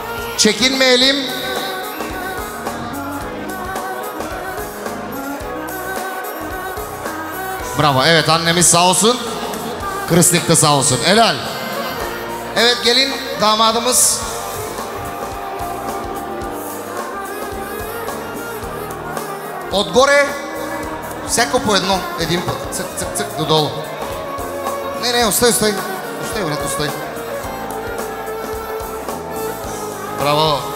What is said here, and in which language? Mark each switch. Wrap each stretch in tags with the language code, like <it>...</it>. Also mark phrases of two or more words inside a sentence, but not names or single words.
<tr>çekinmeyelim. Bravo, evet annemiz sağ olsun. Kırıslık da sağ olsun. Helal. Evet gelin damadımız.</tr> <bg>Отгоре, всяко по едно, един път. Цък, цък, цък, додолу. Не, остай. Остай, брат, остай. Браво.</bg>